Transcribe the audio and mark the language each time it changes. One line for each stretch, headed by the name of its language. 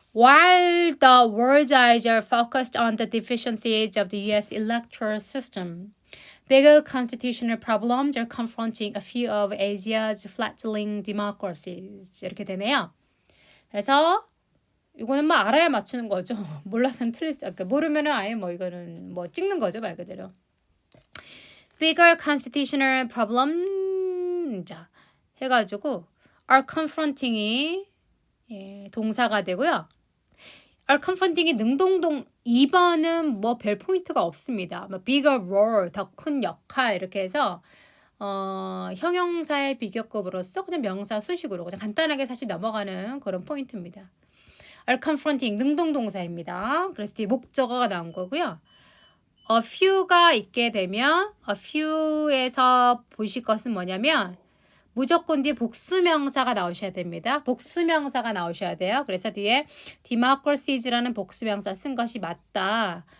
English: While the world's eyes are focused on the deficiencies of the U.S. electoral system, bigger constitutional problems are confronting a few of Asia's fledgling democracies.
Korean: 이렇게 되네요. 그래서 이거는 뭐 알아야 맞추는 거죠. 몰라서는 틀릴 수, 모르면은 아예 뭐 이거는 뭐 찍는 거죠, 말 그대로.
English: Bigger constitutional problem,
Korean: 자, 해가지고 are confronting이 동사가 되고요. are confronting이 능동동 2번은 뭐 별 포인트가 없습니다. 뭐 bigger role, 더 큰 역할 이렇게 해서 형용사의 비교급으로서 그냥 명사 수식으로 그냥 간단하게 사실 넘어가는 그런 포인트입니다. are confronting 능동동사입니다. 그래서 뒤에 목적어가 나온 거고요. a few가 있게 되면 a few에서 보실 것은 뭐냐면 무조건 뒤에 복수명사가 나오셔야 됩니다. 복수명사가 나오셔야 돼요. 그래서 뒤에 democracies라는 복수명사 쓴 것이 맞다.